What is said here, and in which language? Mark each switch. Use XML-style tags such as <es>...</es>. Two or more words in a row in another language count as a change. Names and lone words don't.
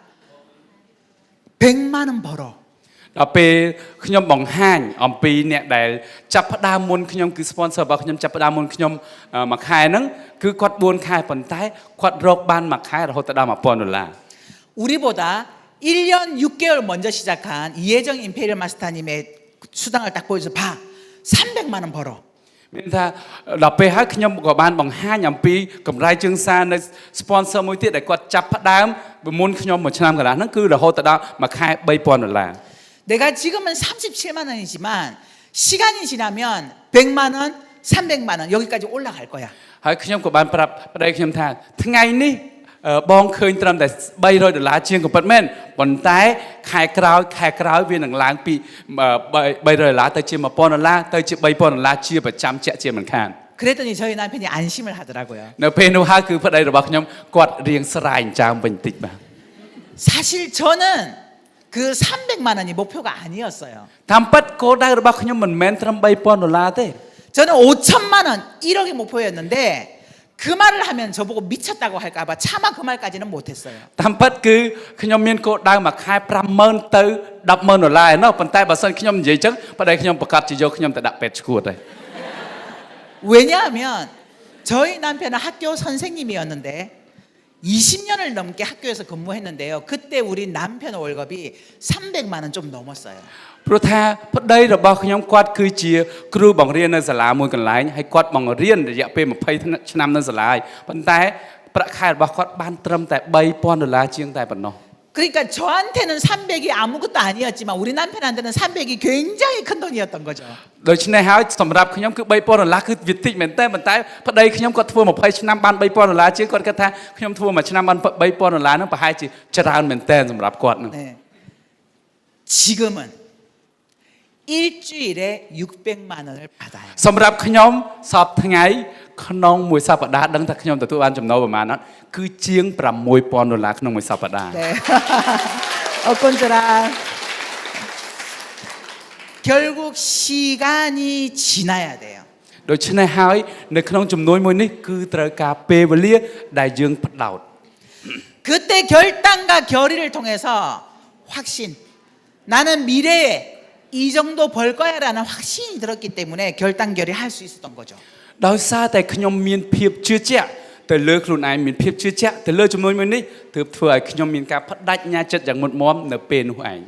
<ko>100만 원 벌어.</ko> <km>ដល់ពេលខ្ញុំបង្ហាញអំពីអ្នកដែលចាប់ផ្ដើមមុនខ្ញុំគឺ sponsor របស់ខ្ញុំចាប់ផ្ដើមមុនខ្ញុំមួយខែហ្នឹងគឺគាត់4ខែប៉ុន្តែគាត់រកបានមួយខែរហូតដល់$1000</km> <ko>우리보다 1년 6개월 먼저 시작한 이혜정 임페리얼 마스터님의 수당을 딱 보여줘서 봐. 300만 원 벌어.</ko> <km>មានថាដល់ពេលហើយខ្ញុំក៏បានបង្ហាញអំពីកម្រៃជើងសារនៅ sponsor មួយទៀតដែលគាត់ចាប់ផ្ដើមមុនខ្ញុំមួយឆ្នាំកន្លះហ្នឹងគឺរហូតដល់មួយខែ$3000</km> <ko>내가 지금은 37만 원이지만 시간이 지나면 100만 원, 300만 원 여기까지 올라갈 거야.</ko> <km>ហើយខ្ញុំក៏បានប្រាប់ប្តីខ្ញុំថាថ្ងៃនេះបងឃើញត្រឹមតែ$300ជាងក៏ពិតមែនប៉ុន្តែខែក្រោយវានឹងឡើងពី$300ទៅជា$1000ទៅជា$3000ជាប្រចាំជាក់ជាមិនខាន</km> <ko>그랬더니 저희 남편이 안심을 하더라고요.</ko> <km>នៅពេលនោះហើយគឺប្តីរបស់ខ្ញុំគាត់រៀងស្រែងចាំវិញតិចបាទ</km> <ko>사실 저는 그 300만 원이 목표가 아니었어요.</ko> <km>តាមពិតគោលដៅរបស់ខ្ញុំមិនមែនត្រឹម$3000ទេ</km> <ko>저는 5천만 원, 1억이 목표였는데 그 말을 하면 저보고 미쳤다고 할까봐 차마 그 말까지는 못했어요.</ko> <km>តាមពិតគឺខ្ញុំមានគោលដៅមួយខែ$50000ទៅ$100,000ឯណោះប៉ុន្តែបើសិនខ្ញុំនិយាយចឹងប្តីខ្ញុំប្រកាសជាយកខ្ញុំទៅដាក់ពេទ្យឈួតហើយ</km> <ko>왜냐하면 저희 남편은 학교 선생님이었는데 20년을 넘게 학교에서 근무했는데요. 그때 우리 남편 월급이 300만 원 좀 넘었어요.</ko> <km>ព្រោះថាប្តីរបស់ខ្ញុំគាត់គឺជាគ្រូបង្រៀននៅសាលាមួយកន្លែងហើយគាត់បង្រៀនរយៈពេល20ឆ្នាំនៅសាលាហើយប៉ុន្តែប្រាក់ខែរបស់គាត់បានត្រឹមតែ$3000ជាងតែប៉ុណ្ណោះ</km> <ko>그러니까 저한테는 300이 아무것도 아니었지만 우리 남편한테는 300이 굉장히 큰 돈이었던 거죠.</ko> <km>ដូច្នេះហើយសម្រាប់ខ្ញុំគឺ$3000គឺវាតិចមែនតើប៉ុន្តែប្តីខ្ញុំគាត់ធ្វើ20ឆ្នាំបាន$3000ជាងគាត់គិតថាខ្ញុំធ្វើមួយឆ្នាំបាន$3000ហ្នឹងប្រហែលជាច្រើនមែនតើសម្រាប់គាត់ហ្នឹង</km> <ko>네. 지금은 일주일에 600만 원을 받아요.</ko> <km>សម្រាប់ខ្ញុំសពថ្ងៃក្នុងមួយសប្តាហ៍ដឹងថាខ្ញុំទទួលបានចំណូលប្រមាណអត់គឺជាង$6000ក្នុងមួយសប្តាហ៍</km> <ko>네. 어건저라. 결국 시간이 지나야 돼요.</ko> <km>ដូច្នេះហើយនៅក្នុងចំនួនមួយនេះគឺត្រូវការពេលវេលាដែលយើងផ្ដោត</km> <ko>그때 결단과 결의를 통해서 확신. 나는 미래에 이 정도 벌 거야라는 확신이 들었기 때문에 결단 결의 할 수 있었던 거죠.</ko> <km>ដោយសារតែខ្ញុំមានភាពជឿជាក់ទៅលើខ្លួនឯងមានភាពជឿជាក់ទៅលើចំនួនមួយនេះទើបធ្វើឲ្យខ្ញុំមានការបដិញ្ញាចិត្តយ៉ាងមុតមមនៅពេលនោះឯង</km>